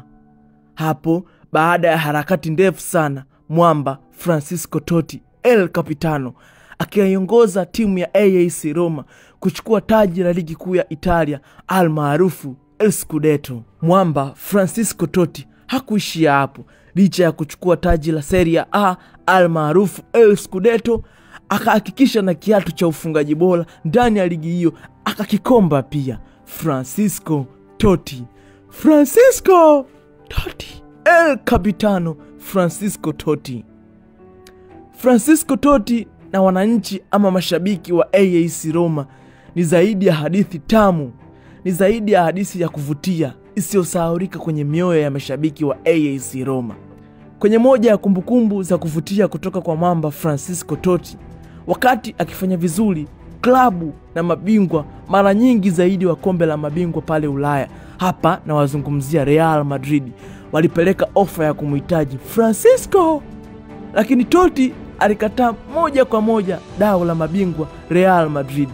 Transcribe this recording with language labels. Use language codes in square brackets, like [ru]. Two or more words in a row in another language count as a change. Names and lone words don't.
[sw] Hapo baada ya harakati ndefu sana, mwamba Francesco Totti, El Capitano, akiongoza timu ya AS Roma kuchukua taji la ligi kuu ya Italia almaarufu El Scudetto. Mwamba Francesco Totti hakuishia hapo. Licha ya kuchukua taji la Serie A almaarufu El Scudetto, akahakikisha na kiatu cha ufungaji bora ndani ya ligi hiyo, akakikomba pia. Francesco Totti. Francesco Totti, El Capitano Francesco Totti. Francesco Totti na wananchi ama mashabiki wa AS Roma ni zaidi ya hadithi tamu, ni zaidi ya hadithi ya kuvutia isiyosahaulika kwenye mioyo ya mashabiki wa AS Roma. Kwenye moja ya kumbukumbu za kuvutia kutoka kwa mwamba Francesco Totti, wakati akifanya vizuri klabu na mabingwa mara nyingi zaidi wa kombe la mabingwa pale Ulaya, hapa na wazungumzia Real Madrid, walipeleka ofa ya kumhitaji Francesco, lakini Totti alikataa moja kwa moja dau la mabingwa Real Madrid.